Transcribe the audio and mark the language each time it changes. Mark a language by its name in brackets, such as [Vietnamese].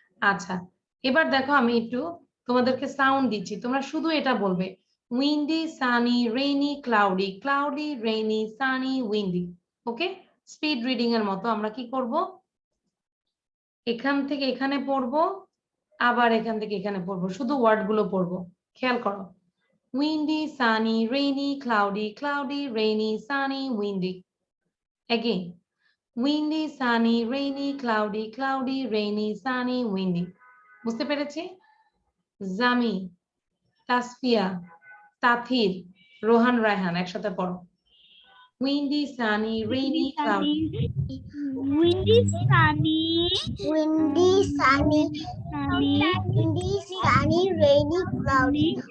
[Bangla] আচ্ছা, এবার দেখো আমি একটু তোমাদেরকে সাউন্ড দিচ্ছি, তোমরা শুধু এটা বলবে Windy, Sunny, rainy, cloudy, cloudy, rainy, Sunny, Windy. ওকে? স্পিড রিডিং এর মতো আমরা কি করব? এখান থেকে এখানে পড়বো, আবার এখান থেকে এখানে পড়বো, শুধু ওয়ার্ড গুলো পড়বো। খেয়াল করো, Windy, Sunny, rainy, cloudy, cloudy, rainy, Sunny, Windy. [English] Again, windy, sunny, rainy, cloudy, cloudy, rainy, sunny, windy. [Bangla] বুঝতে পেরেছি? জামি, তাসফিয়া, তাথির, রোহান রায়হান একসাথে পড়ো। [English] Windy, sunny, rainy, cloudy. windy, sunny, Windy, sunny, windy, sunny, rainy, cloudy.